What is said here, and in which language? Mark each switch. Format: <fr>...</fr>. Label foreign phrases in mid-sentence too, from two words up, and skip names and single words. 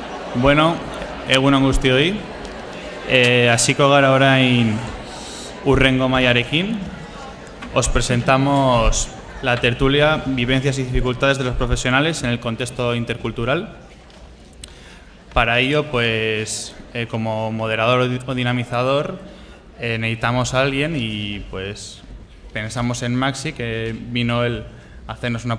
<eu>Bueno, egunon guztioi. Hasiko gara orain Hurrengo Mailarekin.</eu> <es>Os presentamos la tertulia Vivencias y dificultades de los profesionales en el contexto intercultural. Para ello, pues, como moderador o dinamizador, necesitamos a alguien y pues pensamos en Maxi, que vino él a hacernos una</es>